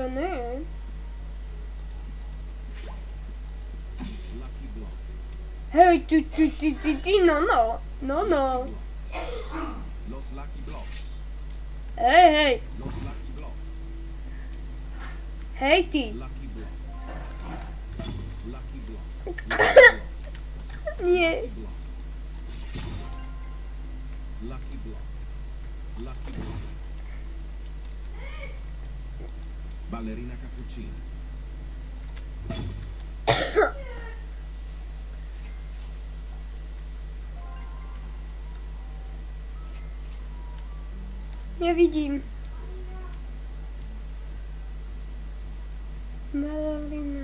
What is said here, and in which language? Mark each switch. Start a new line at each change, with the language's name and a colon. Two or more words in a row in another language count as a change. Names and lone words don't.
Slovak: Hej, no. Los Lucky Blocks. Hej. Los Lucky Blocks. Hej, ty. Lucky Block. Lucky Block. Nie. Block. Lucky Block. Lucky Block. Ballerina cappuccina. Nevidím. Ballerina.